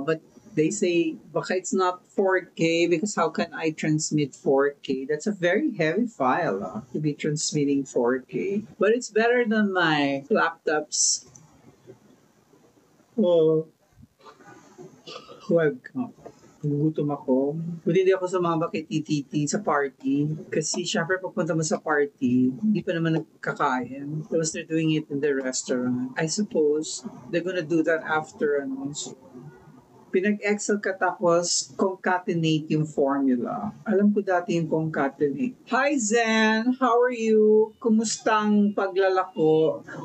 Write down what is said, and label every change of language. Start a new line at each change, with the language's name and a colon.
English: But they say,
Filipino: baka
English: it's not 4K because how can I transmit 4K? That's a very heavy file to be transmitting 4K. But it's better than my laptop's webcam.
Filipino: Gugutom ako. Buti hindi ako sumama kay TTT sa party. Kasi syempre pagpunta mo sa party, hindi pa naman nagkakain. Tapos
English: they're doing it in the restaurant. I suppose they're gonna do that after
Filipino: pinag-excel ka tapos concatenate yung formula. Alam ko dati yung concatenate.
English: Hi Zen! How are you?
Filipino: Kumustang paglalako?